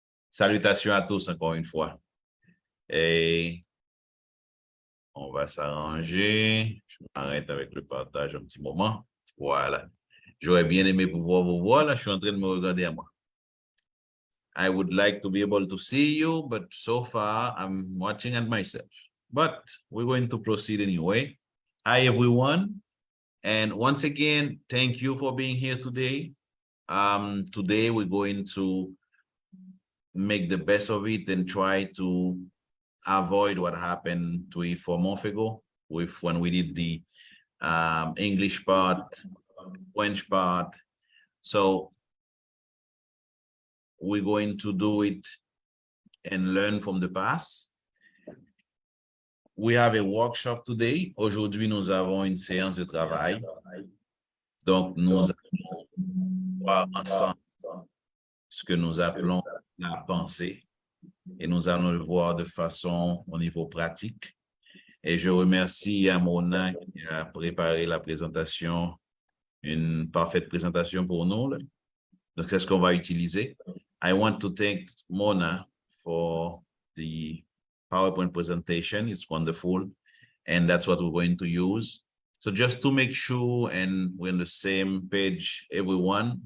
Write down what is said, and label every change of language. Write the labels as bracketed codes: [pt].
[fr] Salutations à tous encore une fois. Et on va s'arranger. Je m'arrête avec le partage un petit moment. Voilà. J'aurais bien aimé pouvoir vous voir. Là, je suis en train de me regarder à moi. [en] I would like to be able to see you, but so far I'm watching at myself. But we're going to proceed anyway. Hi, everyone. And once again, thank you for being here today. Today we're going to make the best of it and try to avoid what happened 3-4 months ago when we did the English part, French part. So we're going to do it and learn from the past. We have a workshop today. [fr] Aujourd'hui, nous avons une séance de travail. Donc, nous allons voir ensemble ce que nous appelons la pensée. Et nous allons le voir de façon au niveau pratique. Et je remercie Mona qui a préparé la présentation, une parfaite présentation pour nous. Là. Donc, c'est ce qu'on va utiliser. [en] I want to thank Mona for the PowerPoint presentation. It's wonderful. And that's what we're going to use. So just to make sure and we're on the same page, everyone.